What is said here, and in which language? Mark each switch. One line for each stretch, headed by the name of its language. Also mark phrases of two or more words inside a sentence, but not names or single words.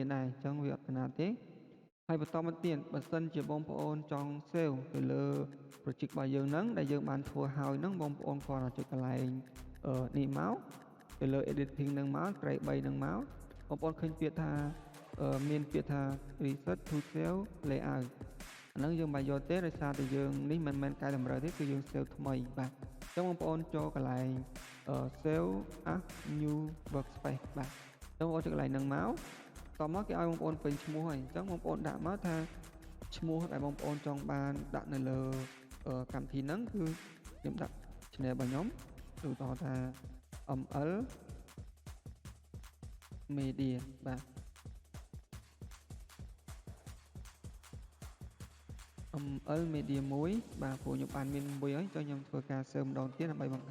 Khmer: ដែរអញ្ចឹងវាអត់កណាទេហើយបន្តមកទៀតបើសិនជាបងប្អូនចង់ save ទៅលើ project របស់យើងហ្នឹងដែលយើងបានធ្វើហើយហ្នឹងបងប្អូនគ្រាន់តែចុចកន្លែងនេះមកទៅលើ editing នឹងមក ត្រី3នឹងមកបងប្អូនឃើញពាក្យថាមានពាក្យថា
English: reset to save layout
Khmer: អាហ្នឹងយើងមិនយកទេដោយសារតែយើងនេះមិនមែនកែតម្រូវទេគឺយើង save ថ្មីបាទអញ្ចឹងបងប្អូនចូលកន្លែង
English: save as new workspace
Khmer: បាទអញ្ចឹងបងប្អូនចូលកន្លែងហ្នឹងមកតមកគេឲ្យបងប្អូនពេញឈ្មោះហើយអញ្ចឹងបងប្អូនដាក់មកថាឈ្មោះដែលបងប្អូនចង់បានដាក់នៅលើកម្មវិធីហ្នឹងគឺខ្ញុំដាក់ channel របស់ខ្ញុំឧទាហរណ៍ថា ML media បាទ ML media 1បាទព្រោះខ្ញុំបានមានមួយហើយចុះខ្ញុំធ្វើការ save ម្ដងទៀតដើម្បីបង្ហា